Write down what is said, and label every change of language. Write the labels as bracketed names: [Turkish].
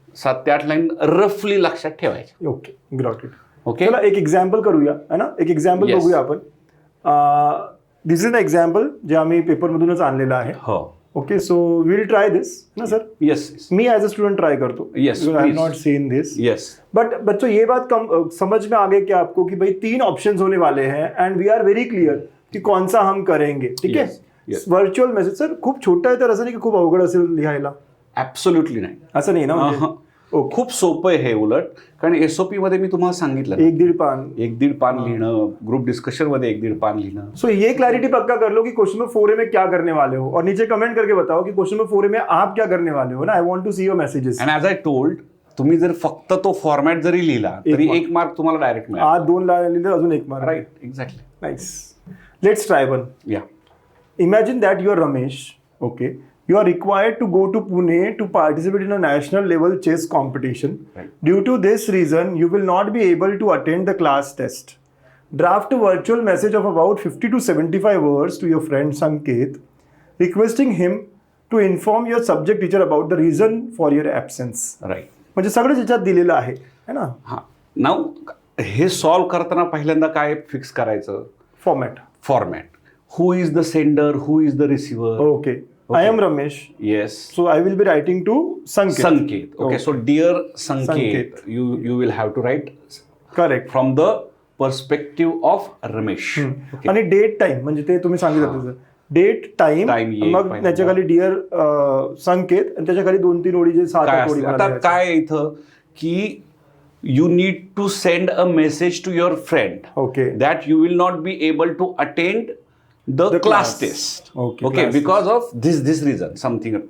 [Marathi] 7 ते 8 लाईन रफली लक्षात ठेवायचे. [English] Okay. Got it. Okay. [Marathi] चला एक एक्झाम्पल करूया है ना. एक एक्झाम्पल [English] Yes. [Marathi] बघूया आपण. [English] this is a example [Marathi] जे आम्ही पेपरमधूनच आणलेलं आहे. हो. [English] Okay. So will try this ना sir. Yes. [Marathi] मी as a student try करतो. [English] Yes, I please. Not seen this. Yes. [Hindi] But बच्चों ये बात समझ में आ गई क्या आपको कि भाई 3 ऑप्शंस होने वाले हैं [English] and we are very clear [Hindi] कि कौन सा हम करेंगे. ठीक है. [English] Yes. [Marathi] व्हर्च्युअल मेसेज सर खूप छोटा आहे तर असं नाही की खूप अवघड असेल लिहायला. ऍब्सोल्युटली नाही. असं नाही ना म्हणजे. ओके. खूप सोपं आहे हे उलट. कारण SOP मध्ये मी तुम्हाला सांगितलं 1-1.5 पान. 1-1.5 पान लिहिणं. ग्रुप डिस्कशन मध्ये 1-1.5 पान लिहिणं. [Hindi] सो ये क्लैरिटी पक्का कर लो कि क्वेश्चन नंबर 4 में क्या करने वाले हो और नीचे कमेंट करके बताओ कि क्वेश्चन नंबर 4 में आप क्या करने वाले हो ना. [English] I want to see your messages. And as I told [Marathi] तुम्ही जर फक्त तो फॉर्मॅट जरी लिहिला तरी 1 मार्क तुम्हाला डायरेक्ट मिळेल. आज 2 लिहिले अजून 1 mark. [English] Right. Exactly. Nice. Let's try one. Yeah. Imagine that you are Ramesh, okay? You are required to go to Pune to participate in a national level chess competition. Right. Due to this reason, you will not be able to attend the class test. Draft a virtual message of about 50 to 75 words to your friend Sanket, requesting him to inform your subject teacher about the reason for your absence. Right. [Marathi] म्हणजे सगळं याच्यात दिलेलं आहे है ना. हां. नाव हे solve करताना पहिल्यांदा काय फिक्स करायचं. [English] Format. Format. Who is the sender, who is the receiver. Okay. I am Ramesh. Yes. So I will be writing to Sanket. Sanket. Okay. So dear Sanket, Sanket. you will have to write correct. From the perspective of Ramesh. Okay. [Marathi] आणि date time म्हणजे ते तुम्ही सांगितलं तुझं date time Time येईल मग पहिल्यांदा. त्याच्या खाली डिअर संकेत आणि त्याच्या खाली 2-3 ओळी जे 7-8 काय ओळी असतं? मला आता लिहायच्या. काय आहे इथं की [English] You need to send a message to your friend okay. that you will not be able to attend the The class class. test. Okay, Okay, class because of this reason, something.